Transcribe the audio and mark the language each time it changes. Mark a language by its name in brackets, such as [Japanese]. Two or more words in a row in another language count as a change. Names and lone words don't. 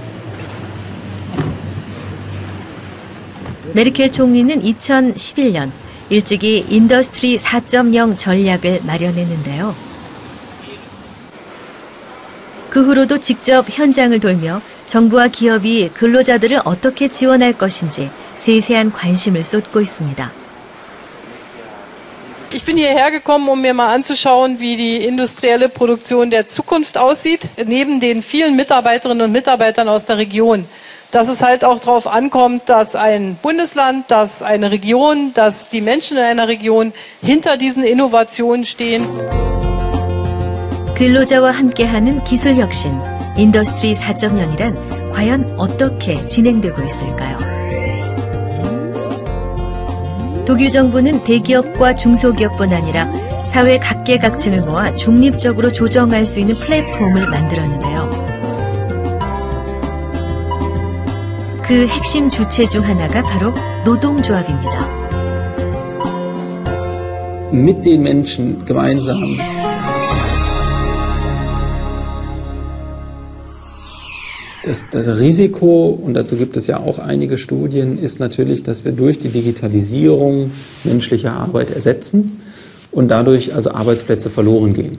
[Korean] 메르켈 총리는 2011년 일찍이 인더스트리 4.0 전략을 마련했는데요. 그 후로도 직접 현장을 돌며 정부와 기업이 근로자들을 어떻게 지원할 것인지 세세한 관심을 쏟고 있습니다. [German] Ich bin hierher gekommen, um mir mal anzuschauen, wie die industrielle Produktion der Zukunft aussieht, neben den vielen Mitarbeiterinnen und Mitarbeitern aus der Region. Dass es halt auch darauf ankommt, dass ein Bundesland, dass eine Region, dass die Menschen in einer Region hinter diesen Innovationen stehen. [Korean] 근로자와 함께하는 기술혁신, 인더스트리 4.0이란 과연 어떻게 진행되고 있을까요? 독일 정부는 대기업과 중소기업뿐 아니라 사회 각계각층을 모아 중립적으로 조정할 수 있는 플랫폼을 만들었는데요. 그 핵심 주체 중 하나가 바로 노동조합입니다. [German] Mit den Menschen gemeinsam Das Risiko, und dazu gibt es ja auch einige Studien, ist natürlich, dass wir durch die Digitalisierung menschliche Arbeit ersetzen und dadurch also Arbeitsplätze verloren gehen.